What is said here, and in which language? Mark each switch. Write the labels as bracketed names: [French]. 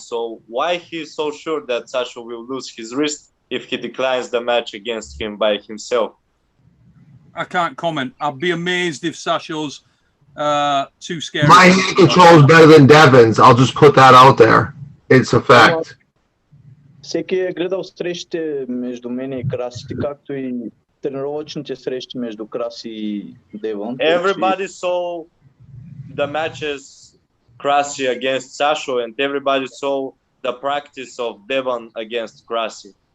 [English] So why he's so sure that Sasho will lose his wrist if he declines the match against him by himself? I can't comment. I'd be amazed if Sasho's too scared. My hand control is better than Devon's. I'll just put that out there. It's a fact. [Bulgarian] Всеки е гледал срещите между мен и Краси, както и тренировъчните срещи между Краси и Девон. [English] Everybody saw the matches Kraси against Sasho and everybody saw the practice of Devon against Krasi.